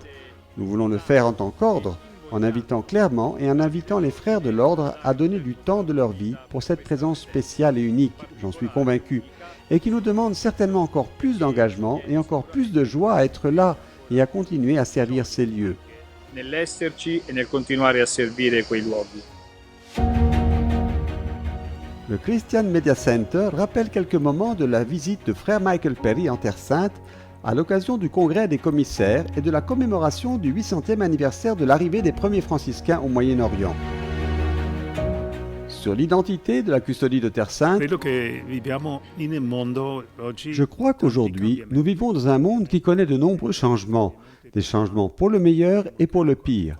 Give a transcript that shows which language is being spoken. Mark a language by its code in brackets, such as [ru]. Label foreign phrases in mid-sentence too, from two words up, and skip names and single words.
[fr] Nous voulons le faire en tant qu'ordre, en invitant clairement et en invitant les frères de l'ordre à donner du temps de leur vie pour cette présence spéciale et unique, j'en suis convaincu, et qui nous demande certainement encore plus d'engagement et encore plus de joie à être là et à continuer à servir ces lieux. [it] Nell'esserci e nel continuare a servire quei luoghi. [fr] Le Christian Media Center rappelle quelques moments de la visite de frère Michael Perry en Terre Sainte à l'occasion du congrès des commissaires et de la commémoration du 800e anniversaire de l'arrivée des premiers franciscains au Moyen-Orient. Sur l'identité de la custodie de Terre Sainte, je crois qu'aujourd'hui, nous vivons dans un monde qui connaît de nombreux changements, des changements pour le meilleur et pour le pire.